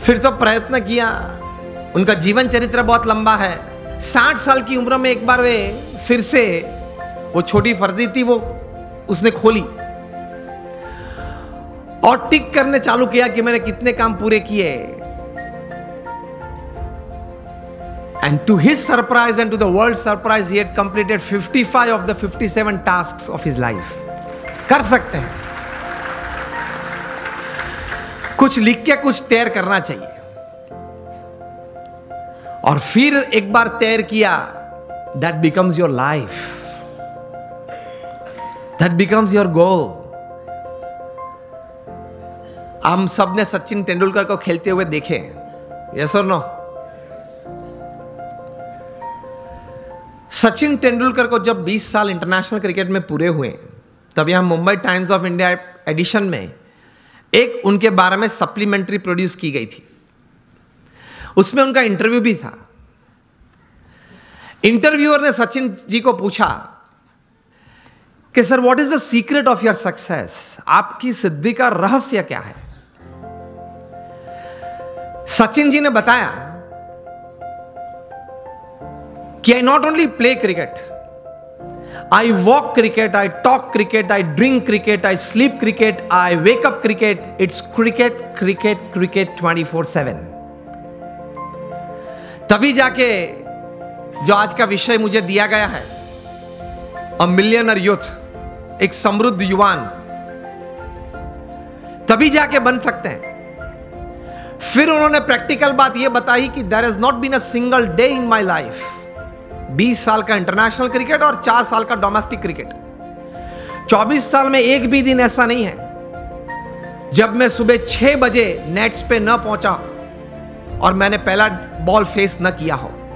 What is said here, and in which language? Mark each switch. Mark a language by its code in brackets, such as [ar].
[hi] फिर तो प्रयत्न किया, उनका जीवन चरित्र बहुत लंबा है। 60 साल की उम्र में एक बार वे फिर से, वो छोटी फर्जी थी, वो उसने खोली और टिक करने चालू किया कि मैंने कितने काम पूरे किए। [en] And to his surprise and to the world's surprise, he had completed 55 of the 57 tasks of his life. [hi] कर सकते हैं। कुछ लिख के कुछ तैर करना चाहिए। और फिर एक बार तैर किया, [en] that becomes your life. That becomes your goal. [hi] हम सब ने सचिन तेंदुलकर को खेलते हुए देखे, [en] yes or no? [hi] Sachin Tendulkar को जब 20 साल इंटरनेशनल क्रिकेट में पूरे हुए, तब यहां Mumbai times of India addition में एक उनके बारे में सप्लीमेंट्री प्रोड्यूस की गई थी। उसमें उनका इंटरव्यू भी था। इंटरव्यूअर ने सचिन जी को पूछा कि sir, [en] What is the secret of your success? [hi] आपकी सिद्धि का रहस्य क्या है? सचिन जी ने बताया कि [en] I not only play cricket, I walk cricket, I talk cricket, I drink cricket, I sleep cricket, I wake up cricket. It's cricket, cricket, cricket 24/7. [hi] तभी जाके जो आज का विषय मुझे दिया गया है, [en] a millionaire youth, [hi] एक समृद्ध युवान, तभी जाके बन सकते हैं। फिर उन्होंने प्रैक्टिकल बात यह बताई कि [en] there has not been a single day in my life, [hi] 20 साल का इंटरनेशनल क्रिकेट और 4 साल का डोमेस्टिक क्रिकेट, 24 साल में एक भी दिन ऐसा नहीं है जब मैं सुबह 6 बजे नेट्स पे न पहुंचा और मैंने पहला बॉल फेस न किया हो।